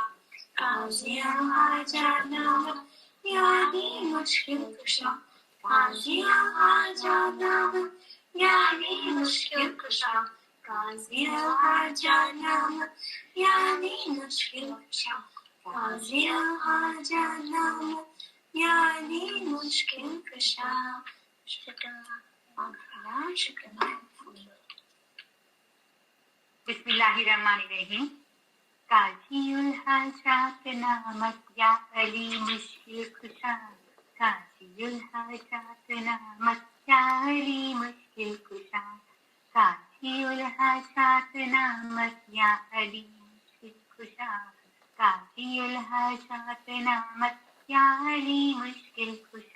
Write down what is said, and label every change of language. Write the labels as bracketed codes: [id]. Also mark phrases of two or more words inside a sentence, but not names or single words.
[ur] قاضی الحاجات نامت یعنی مشکل کشا. قاضی الحاجات نامت یعنی مشکل کشا. قاضی الحاجات نامت یعنی مشکل کشا. قاضی الحاجات نامت یعنی مشکل کشا. [ar] بسم اللہ الرحمن الرحیم. [ur] قاضی الحاجات نامت یا علی مشکل کشا. قاضی الحاجات نامت یا علی مشکل کشا. قاضی الحاجات نامت یا علی مشکل کشا. قاضی الحاجات نامت یا علی مشکل کشا.